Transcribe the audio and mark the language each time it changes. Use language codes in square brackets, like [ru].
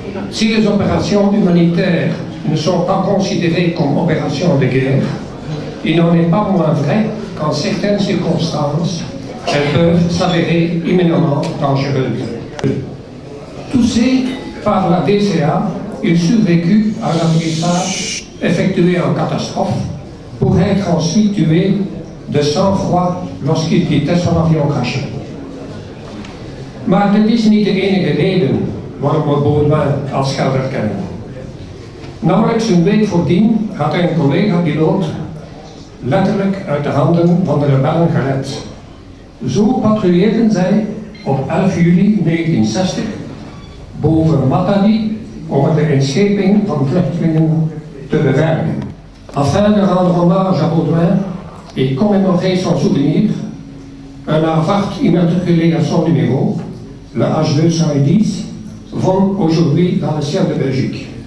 [fr] Si les opérations humanitaires ne sont pas considérées comme opérations de guerre, il n'en est pas moins vrai qu'en certaines circonstances, elles peuvent s'avérer imminemment dangereuses. Touché par la DCA, il survécut à l'atterrissage effectué en catastrophe pour être ensuite tué de sang-froid lorsqu'il quittait son avion craché. [nl] Maar dit is niet de enige reden waarom we Baudouin als Gelder kennen. Nauwelijks een week voordien had hij een collega-piloot letterlijk uit de handen van de rebellen gered. Zo patrouilleerden zij op 11 juli 1960 boven Matadi om de inscheping van vluchtelingen te bewerken. [fr] Afin de rendre hommage à Baudouin et commémorer son souvenir, un A-VART immatriculé à son numéro, le H210, vole aujourd'hui dans le ciel de Belgique.